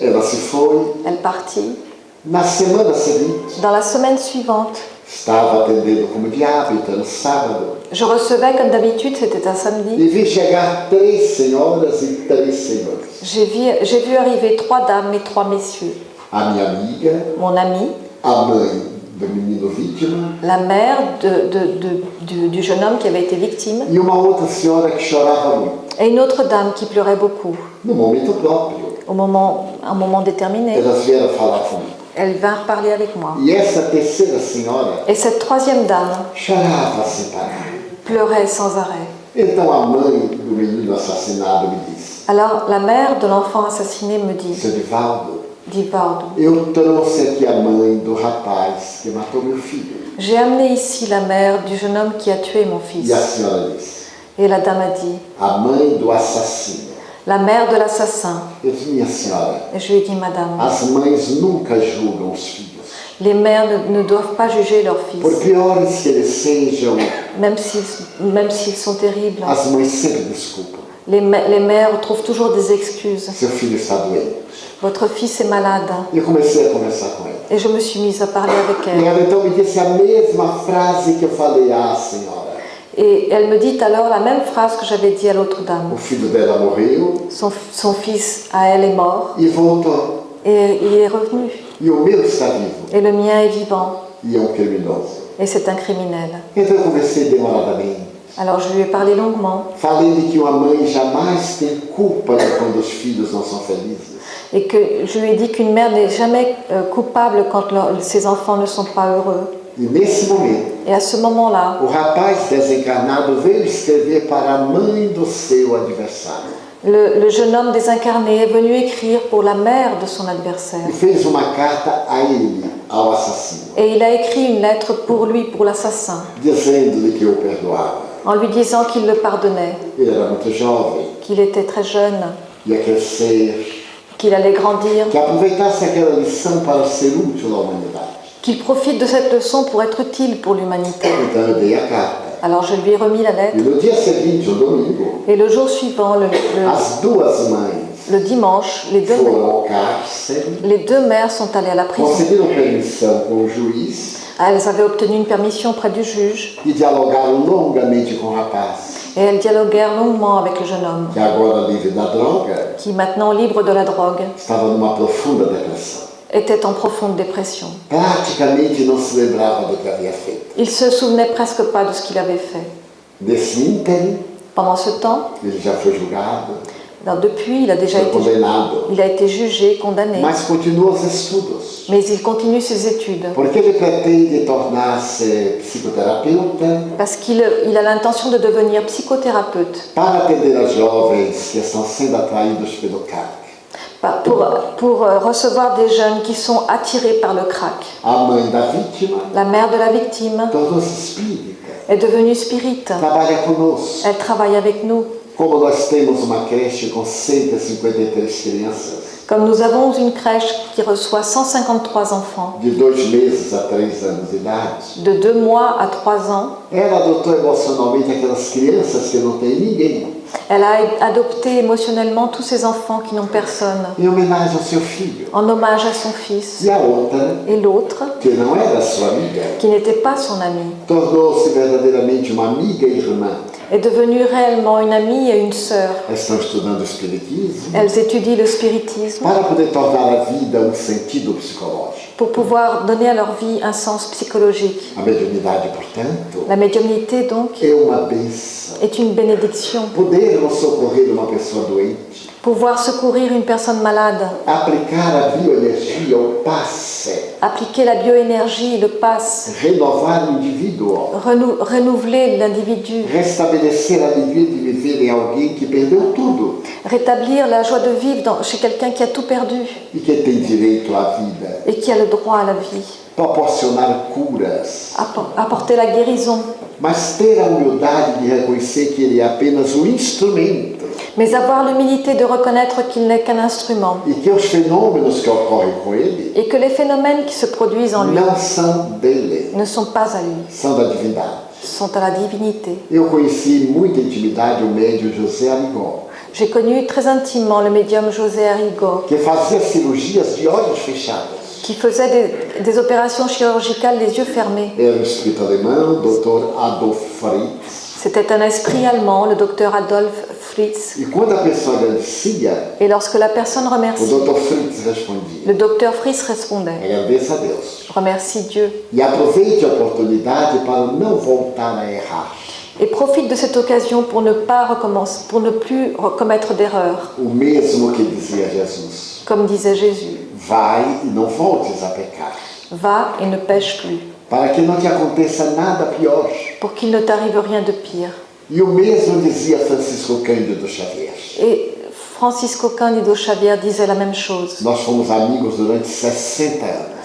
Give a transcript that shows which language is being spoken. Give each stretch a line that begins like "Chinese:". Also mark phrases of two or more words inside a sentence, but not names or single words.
Portuguese: Ela se foi.
French: Elle partit.
Portuguese: Na semana seguinte,
French: Dans la semaine suivante,
Portuguese: estava atendendo como de hábito, no sábado,
French: je recevais comme d'habitude, c'était un samedi.
Portuguese: e vi chegar 3 senhoras e 3 senhores.
French: J'ai vu arriver 3 dames et 3 messieurs.
Portuguese: A minha amiga,
French: Mon ami,
Portuguese: a mãe do menino vítima
French: la mère du jeune homme qui avait été victime,
Portuguese: e uma outra senhora que chorava muito,
French: et une autre dame qui pleurait beaucoup.
Portuguese: no momento próprio.
French: À un moment déterminé,
Portuguese: Elas vieram falar comigo.
French: elles vinrent parler avec moi.
Portuguese: E essa terceira senhora
French: Et cette troisième dame
Portuguese: chorava sem parar.
French: pleurait sans arrêt.
Portuguese: Então a mãe do menino assassinado me disse,
French: Alors la mère de l'enfant assassiné me dit,
Portuguese: seu Divaldo, Divaldo, eu trouxe aqui a mãe do rapaz que matou meu filho.
French: j'ai amené ici la mère du jeune homme qui a tué mon
Portuguese: E
French: fils.
Portuguese: a senhora disse,
French: Et la dame a dit,
Portuguese: a mãe do assassino.
French: la mère de l'assassin.
Portuguese: Eu disse, minha senhora,
French: Et je lui ai dit, madame,
Portuguese: as mães nunca julgam os filhos.
French: les mères ne doivent pas juger leurs
Portuguese: Por
French: fils,
Portuguese: piores que eles sejam,
French: même s'ils sont terribles.
Portuguese: as mães sempre desculpam.
French: Les mères trouvent toujours des excuses.
Portuguese: Seu filho está doente.
French: Votre fils est malade.
Portuguese: E eu comecei a conversar com ela.
French: Et je me suis mise à parler avec
Portuguese: E
French: elle.
Portuguese: ela então me disse a mesma frase que eu falei à senhora.
French: Et elle me dit alors la même phrase que j'avais dit à l'autre dame.
Portuguese: O filho dela morreu
French: Son fils à elle est mort
Portuguese: e voltou.
French: et il est revenu.
Portuguese: E o meu está vivo.
French: Et le mien est vivant.
Portuguese: E é um criminoso.
French: Et c'est un criminel.
Portuguese: Então eu conversei demoradamente.
French: Alors je lui ai parlé longuement.
Portuguese: Falei-lhe que uma mãe jamais tem culpa de quando os filhos não são felizes.
French: Et que je lui ai dit qu'une mère n'est jamais coupable quand ses enfants ne sont pas heureux.
Portuguese: E nesse momento,
French: Et à ce moment-là,
Portuguese: o rapaz desencarnado veio escrever para a mãe do seu adversário.
French: le jeune homme désincarné est venu écrire pour la mère de son adversaire.
Portuguese: E fez uma carta a ele, ao assassino,
French: Et il a écrit une lettre pour lui, pour l'assassin,
Portuguese: dizendo-lhe que o perdoava.
French: en lui disant qu'il le pardonnait,
Portuguese: Ele era muito jovem,
French: qu'il était très jeune,
Portuguese: ia crescer,
French: qu'il allait grandir,
Portuguese: que aproveitasse aquela lição para ser útil à humanidade.
French: qu'il profite de cette leçon pour être utile pour l'humanité.
Portuguese: Então eu dei a carta.
French: Alors je lui ai remis la lettre
Portuguese: E no dia seguinte, o domingo,
French: et le jour suivant,
Portuguese: as duas mães
French: le dimanche,
Portuguese: foram ao cárcere,
French: les deux mères sont allées à la prison.
Portuguese: conseguiram permissão com o juiz
French: Elles avaient obtenu une permission auprès du juge
Portuguese: e dialogaram longamente com o rapaz,
French: et elles dialoguèrent longuement avec le jeune homme
Portuguese: que agora livre da droga,
French: qui, maintenant libre de la drogue,
Portuguese: estava numa profunda depressão.
French: était en profonde dépression.
Portuguese: Praticamente não se lembrava do que havia feito.
French: Il se souvenait presque pas de ce qu'il avait fait.
Portuguese: Nesse ínterim,
French: Pendant ce temps,
Portuguese: ele já foi julgado,
French: depuis, il a déjà
Portuguese: foi
French: été,
Portuguese: condenado,
French: il a été jugé, condamné,
Portuguese: mas continua os estudos,
French: mais il continue ses études
Portuguese: porque ele pretende tornar-se psicoterapeuta
French: parce qu'il a l'intention de devenir psychothérapeute
Portuguese: para atender as jovens que estão sendo atraídos pelo crack.
French: pour recevoir des jeunes qui sont attirés par le crack.
Portuguese: A mãe da vítima
French: La mère de la victime
Portuguese: tornou-se espírita,
French: est devenue spirite.
Portuguese: trabalha conosco.
French: Elle travaille avec nous.
Portuguese: Como nós temos uma creche com 153 crianças,
French: Comme nous avons une crèche qui reçoit 153 enfants
Portuguese: de 2 meses a 3 anos de idade,
French: de 2 mois à 3 ans,
Portuguese: ela adotou emocionalmente aquelas crianças que não têm ninguém,
French: elle a adopté émotionnellement tous ces enfants qui n'ont personne,
Portuguese: em homenagem ao seu filho.
French: en hommage à son fils.
Portuguese: E a outra,
French: Et l'autre,
Portuguese: que não era sua amiga,
French: qui n'était pas son amie,
Portuguese: tornou-se verdadeiramente uma amiga e irmã.
French: est devenue réellement une amie et une sœur.
Portuguese: Elas estão estudando o espiritismo
French: Elles étudient le spiritisme
Portuguese: para poder tornar a vida um sentido psicológico.
French: pour pouvoir donner à leur vie un sens psychologique.
Portuguese: A mediunidade, portanto,
French: La médiumnité, donc,
Portuguese: é uma bênção.
French: est une bénédiction.
Portuguese: Podermos socorrer uma pessoa doente,
French: pouvoir secourir une personne malade,
Portuguese: aplicar a bioenergia, o passe,
French: appliquer la bioénergie, le pass,
Portuguese: renovar o indivíduo,
French: renouveler l'individu,
Portuguese: restabelecer a alegria de viver em alguém que perdeu tudo
French: rétablir la joie de vivre chez quelqu'un qui a tout perdu
Portuguese: e que tem direito à vida,
French: et qui a le droit à la vie,
Portuguese: proporcionar curas,
French: apporter la guérison,
Portuguese: mas ter a humildade de reconhecer que ele é apenas um instrumento
French: mais avoir l'humilité de reconnaître qu'il n'est qu'un instrument
Portuguese: e que os fenômenos que ocorrem com ele
French: et que les phénomènes qui se produisent en lui
Portuguese: não são dele,
French: ne sont pas à lui,
Portuguese: são da divindade.
French: sont à la divinité.
Portuguese: Eu conheci em muita intimidade o médium José Arigó,
French: J'ai connu très intimement le médium José Arrigo,
Portuguese: que fazia cirurgias de olhos fechados.
French: qui faisait des opérations chirurgicales les yeux fermés.
Portuguese: Era um espírito alemão, Dr. Adolf Fritz.
French: C'était un esprit allemand, le docteur Adolf Fritz.
Portuguese: E quando a pessoa agradecia,
French: Et lorsque la personne
Portuguese: o
French: remercie,
Portuguese: Dr. Fritz respondia:
French: le docteur Fritz répondait,
Portuguese: agradeça a Deus.
French: remercie Dieu.
Portuguese: E aproveite a oportunidade para não voltar a errar.
French: Et profite de cette occasion pour ne pas recommencer, pour ne plus commettre d'erreurs,
Portuguese: O mesmo que dizia Jesus:
French: comme disait Jésus.
Portuguese: vai e não voltes a pecar,
French: Va et ne pêche plus,
Portuguese: para que não te aconteça nada pior.
French: pour qu'il ne t'arrive rien de pire.
Portuguese: E o mesmo dizia Francisco Cândido Xavier.
French: Et Francisco Cândido Xavier disait la même chose.
Portuguese: Nós fomos amigos durante 60 anos.